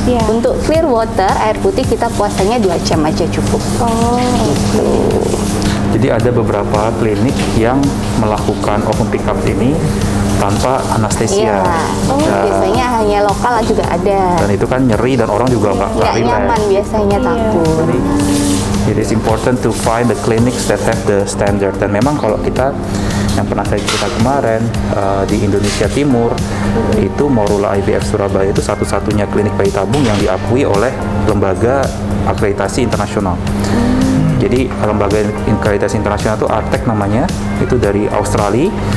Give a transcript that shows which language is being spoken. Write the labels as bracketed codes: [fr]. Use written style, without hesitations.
[id] Untuk clear water, air putih kita puasanya 2 jam aja cukup. Gitu. Jadi ada beberapa klinik yang melakukan open pick up ini tanpa anestesia. Biasanya hanya lokal juga ada. Dan itu kan nyeri dan orang juga nggak Nggak [en] relax. [id] nyaman biasanya takut. [en] It is important to find the clinics that have the standard. [id] Dan memang kalau kita yang pernah saya cerita kemarin di Indonesia Timur itu Morula IVF Surabaya itu satu-satunya klinik bayi tabung yang diakui oleh lembaga akreditasi internasional. Jadi lembaga akreditasi internasional itu ARTEC namanya, itu dari Australia.